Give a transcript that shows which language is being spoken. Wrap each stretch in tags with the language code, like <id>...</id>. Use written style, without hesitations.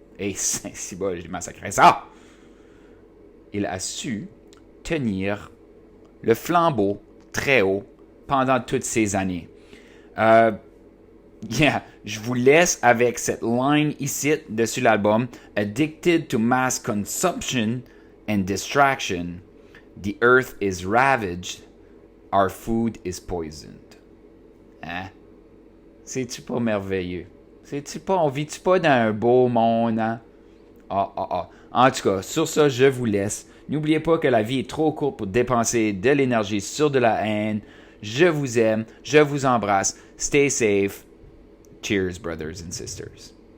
<fr>Et c'est bon, j'ai massacré ça! Il a su tenir le flambeau très haut pendant toutes ces années. Je vous laisse avec cette line ici dessus l'album.</fr> <en>Addicted to mass consumption and distraction, the earth is ravaged, our food is poisoned.</en> <fr>Hein? C'est-tu pas merveilleux? On vit-tu pas dans un beau monde, hein? En tout cas, sur ça, je vous laisse. N'oubliez pas que la vie est trop courte pour dépenser de l'énergie sur de la haine. Je vous aime, je vous embrasse.</fr> <en>Stay safe. Cheers, brothers and sisters.</en>